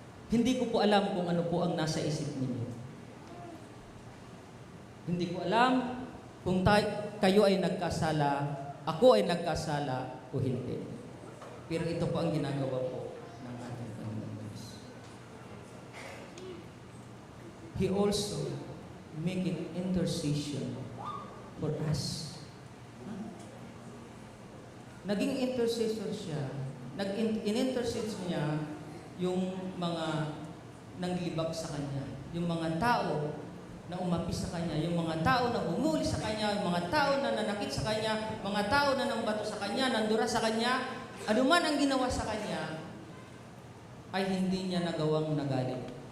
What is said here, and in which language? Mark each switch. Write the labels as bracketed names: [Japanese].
[Filipino] Hindi ko po alam kung ano po ang nasa isip ninyo. Hindi ko alam kung kayo ay nagkasala, ako ay nagkasala o hindi. Pero ito po ang ginagawa po ng ating Panginoon Diyos. [English] He also making intercession for us. [Filipino] Naging intercessor siya. In-intercede niya yung mga nanglibag sa kanya. Yung mga tao na umapi sa kanya, yung mga tao na humuli sa kanya, yung mga tao na nanakit sa kanya, mga tao na nambato sa kanya, nandura sa kanya, anuman ang ginawa sa kanya, ay hindi niya nagawang nagalit.